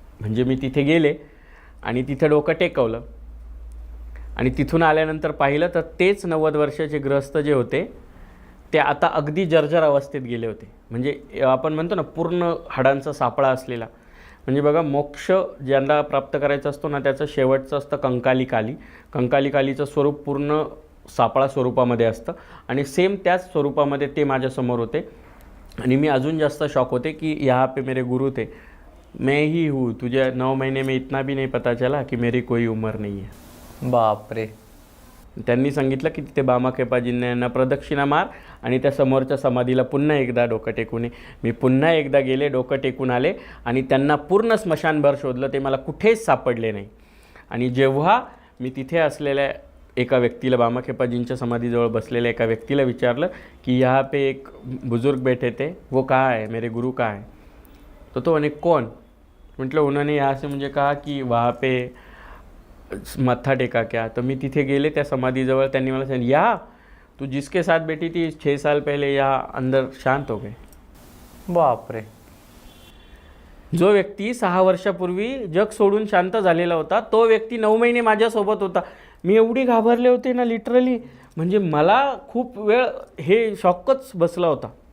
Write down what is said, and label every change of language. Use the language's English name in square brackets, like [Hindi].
[Marathi] म्हणजे मी तिथे गेले आणि तिथे डोकं टेकवलं, आणि तिथून आल्यानंतर पाहिलं तर तेच 90 वर्षाचे गृहस्थ जे होते ते आता अगदी जर्जर अवस्थेत गेले होते. म्हणजे आपण म्हणतो ना पूर्ण हाडांचा सापळा असलेला. म्हणजे बघा, मोक्ष ज्यांना प्राप्त करायचा असतो ना, त्याचं शेवटचं असतं कंकाली काली. कंकाली कालीचं स्वरूप पूर्ण सापळा स्वरूपामध्ये असतं, आणि सेम त्याच स्वरूपामध्ये ते माझ्यासमोर होते. आणि मी अजून जास्त शॉक होते की [Hindi] यहाँ पे मेरे गुरु थे, मैं ही हूँ, तुझे 9 महीने में इतना भी नहीं पता चला कि मेरी कोई उम्र नहीं है. [Marathi] बापरे. त्यांनी सांगितलं की तिथे बामाखेपाजींना यांना प्रदक्षिणा मार, आणि त्या समोरच्या समाधीला पुन्हा एकदा डोकं टेकून ये. मी पुन्हा एकदा गेले, डोकं टेकून आले, आणि त्यांना पूर्ण स्मशानभर शोधलं, ते मला कुठेच सापडले नाही. आणि जेव्हा मी तिथे असलेल्या एका व्यक्तीला, बामाखेपाजींच्या समाधीजवळ बसलेल्या एका व्यक्तीला विचारलं की [Hindi] यहाँ पे एक बुजुर्ग बैठे थे, वो कहाँ है, [Marathi] मेरे गुरु कहाँ है. तो म्हणे कौन. [Hindi] म्हटलं उन्होंने यहाँ से मुझे कहा कि वहाँ पे मत्था टेका क्या. [Marathi] तर मी तिथे गेले त्या समाधीजवळ. त्यांनी मला सांगितलं या [Hindi] तू जिसके साथ बैठी थी 6 साल पहले यहाँ अंदर शांत हो गए. [Marathi] बापरे. जो व्यक्ती 6 वर्षापूर्वी जग सोडून शांत झालेला होता, तो व्यक्ती 9 महिने माझ्यासोबत होता. मी एवढी घाबरले होते ना लिटरली, म्हणजे मला खूप वेळ हे शॉकच बसला होता.